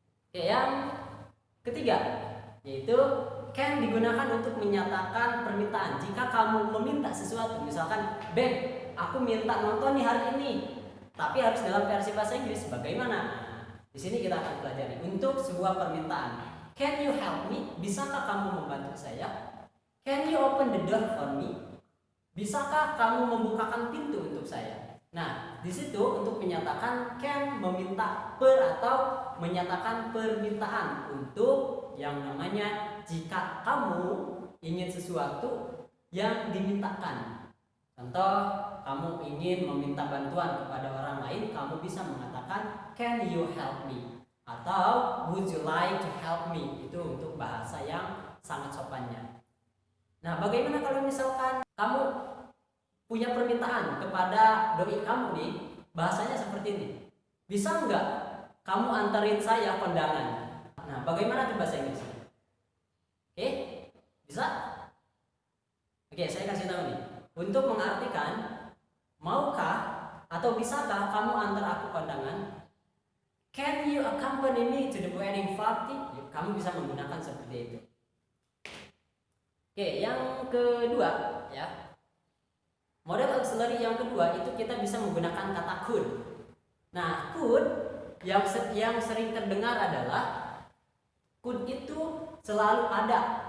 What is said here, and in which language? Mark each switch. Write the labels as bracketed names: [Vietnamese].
[Indonesian] Oke, yang ketiga yaitu can digunakan untuk menyatakan permintaan. Jika kamu meminta sesuatu, misalkan, "Beb, aku minta nonton nih hari ini," tapi harus dalam versi bahasa Inggris. Bagaimana? Di sini kita akan pelajari untuk sebuah permintaan. [English] Can you help me? [Indonesian] Bisakah kamu membantu saya? [English] Can you open the door for me? [Indonesian] Bisakah kamu membukakan pintu untuk saya? Nah, di situ untuk menyatakan can meminta atau menyatakan permintaan untuk yang namanya jika kamu ingin sesuatu yang dimintakan. Contoh, kamu ingin meminta bantuan kepada orang lain, kamu bisa mengatakan [English] can you help me [Indonesian] atau [English] would you like to help me. [Indonesian] Itu untuk bahasa yang sangat sopannya. Nah, bagaimana kalau misalkan kamu punya permintaan kepada doi kamu nih, bahasanya seperti ini. Bisa nggak kamu anterin saya kondangan? Nah, bagaimana tuh bahasa Inggrisnya? Oke, bisa? Oke, saya kasih tahu nih. Untuk mengartikan maukah atau bisakah kamu antar aku kondangan? [English] Can you accompany me to the wedding party? [Indonesian] Kamu bisa menggunakan seperti itu. Oke, yang kedua ya. Model auxiliary yang kedua itu kita bisa menggunakan kata could. Nah, could yang sering terdengar adalah could itu selalu ada.